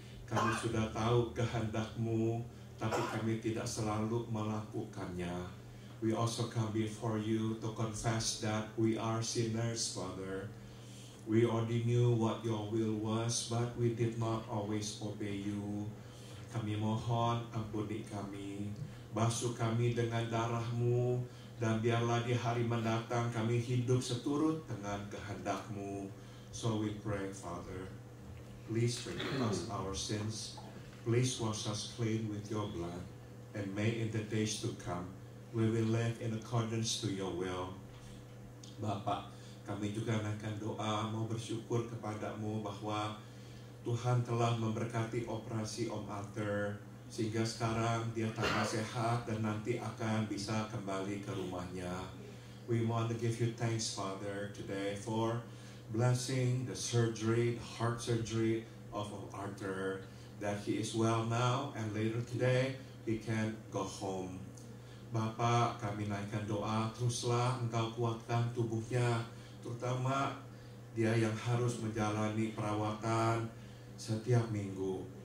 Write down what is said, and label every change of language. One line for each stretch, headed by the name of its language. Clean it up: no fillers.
Indonesian: Kami sudah tahu kehendak-Mu, tapi kami tidak selalu melakukannya.
English: We also come before you to confess that we are sinners, Father. We already knew what your will was, but we did not always obey you.
Indonesian: Kami mohon ampuni kami, basuh kami dengan darah-Mu, dan biarlah di hari mendatang kami hidup seturut dengan kehendak-Mu.
English: So we pray, Father, please forgive us our sins. Please wash us clean with your blood. And may in the days to come, we will live in accordance to your will.
Indonesian: Bapak, kami juga naikkan doa mau bersyukur kepadamu bahwa Tuhan telah memberkati operasi Om Arthur, sehingga sekarang dia tambah sehat dan nanti akan bisa kembali ke rumahnya.
English: We want to give you thanks, Father, today for blessing the surgery, the heart surgery of Arthur, that he is well now and later today he can go home.
Indonesian: Bapak, kami naikkan doa, teruslah Engkau kuatkan tubuhnya, terutama dia yang harus menjalani perawatan setiap minggu.